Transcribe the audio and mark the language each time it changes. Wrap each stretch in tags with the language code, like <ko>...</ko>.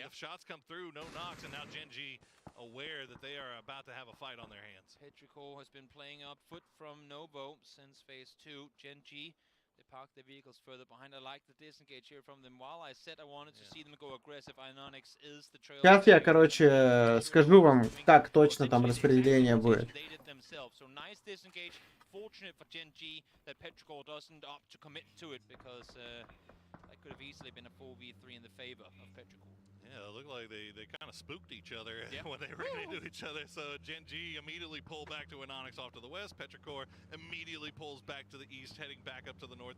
<en>If shots come through, no knocks, and now Gen G aware that they are about to have a fight on their hands. Petrichor has been playing up foot from Novo since phase 2. Gen G, they parked their vehicles further behind. I like the disengage here from them. While I said I wanted to see them go aggressive, Iononix is the trail.</en> <ru>Сейчас я, короче, скажу вам, как точно там распределение будет.</ru> <en>So nice disengage. Fortunate for Gen G that Petrichor doesn't opt to commit to it, because that could have easily been a 4v3 in the favor of Petrichor. Yeah, it looked like they kind of spooked each other when they ran into each other. So Gen G immediately pulled back to Iononix off to the west. Petrichor immediately pulls back to the east, heading back up to the north.</en>